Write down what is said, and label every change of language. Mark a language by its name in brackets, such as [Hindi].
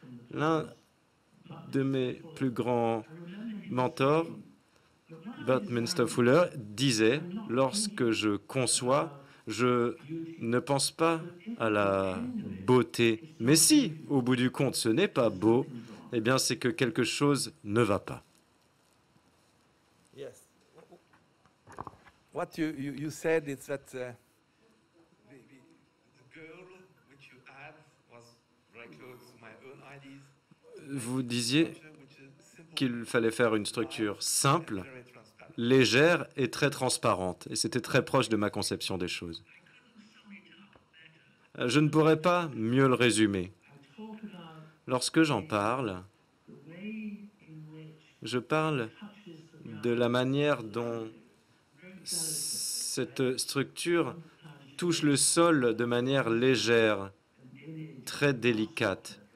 [French] L'un de mes plus grands mentors, Buckminster Fuller, disait « Lorsque je conçois, je ne pense pas à la beauté. Mais si, au bout du compte, ce n'est pas beau, eh bien c'est que quelque chose ne va pas. » [English] Yes. What you said is that the goal which you had was very close to my own ideas. [French] Vous disiez qu'il fallait faire une structure simple, légère et très transparente. Et c'était très proche de ma conception des choses. Je ne pourrais pas mieux le résumer. Lorsque j'en parle, je parle de la manière dont cette structure touche le sol de manière légère, très délicate.